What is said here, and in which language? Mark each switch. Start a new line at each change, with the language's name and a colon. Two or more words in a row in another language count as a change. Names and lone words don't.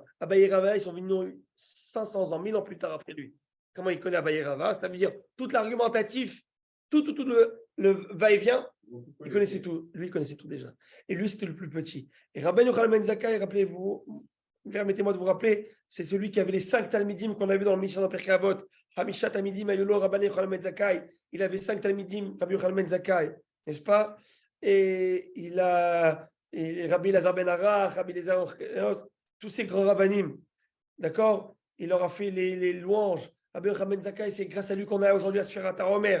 French: Abaye et Rava, ils sont venus 500 ans, 1000 ans plus tard après lui. Comment il connaît Abaye et Rava? C'est-à-dire tout l'argumentatif, tout le va-et-vient, il connaissait tout. Lui, il connaissait tout déjà. Et lui, c'était le plus petit. Et Rabban Yochanan ben Zakkai, rappelez-vous, permettez-moi de vous rappeler, c'est celui qui avait les 5 Talmidim qu'on a vu dans le Mishnah dans Pirkei Avot.
Hebrew: חמשה תלמידים היו לו לרבן יוחנן בן זכאי.
French: Il avait 5 Talmidim, Rabbi Yochanan ben Zakkai, n'est-ce pas? Et il a Rabbi Lazar ben Arach, Rabbi Lazar, tous ces grands rabbanim, d'accord? Il leur a fait les louanges. Rabbi Yochanan ben Zakkai, c'est grâce à lui qu'on a aujourd'hui à
Hebrew: ספירת העומר.